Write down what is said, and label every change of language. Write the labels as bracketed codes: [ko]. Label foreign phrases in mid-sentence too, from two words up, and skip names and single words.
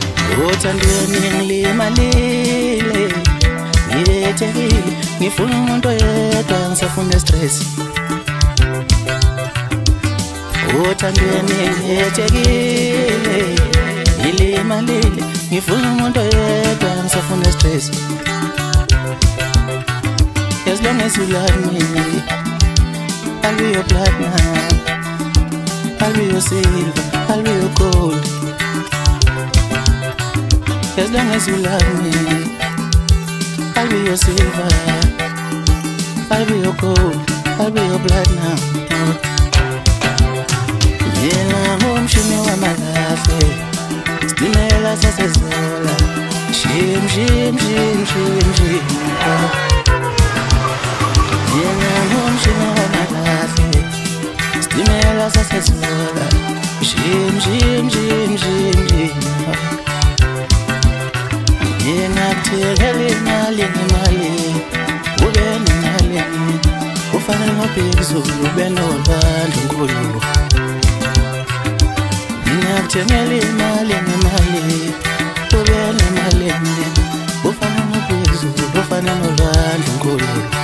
[zu] Uthandweni ngilimalile, ngiyethekile, ngifuna umuntu oyedwa, ngisafuna stress. Uthandweni ngiyethekile, ngilimalile, ngifuna umuntu oyedwa, ngisafuna stress. [en] As long as you love me, I'll be your platinum, I'll be your silver, I'll be your gold. As long as you love me, I'll be your silver, I'll be your gold, I'll be your platinum. [zu] Yena ngumshini wamalahle, sitimela sasezela, shim shim shim shim shim. Yena ngumshini wamalahle, sitimela sasezela, shim shim shim shim shim. Yena kuthekela imali ngemali, ube nemali, ufanele ngophezulu, ube nolwandle nkulu. Yena kuthekela imali ngemali, ube nemali, ufanele ngophezulu, ufanele nolwandle nkulu.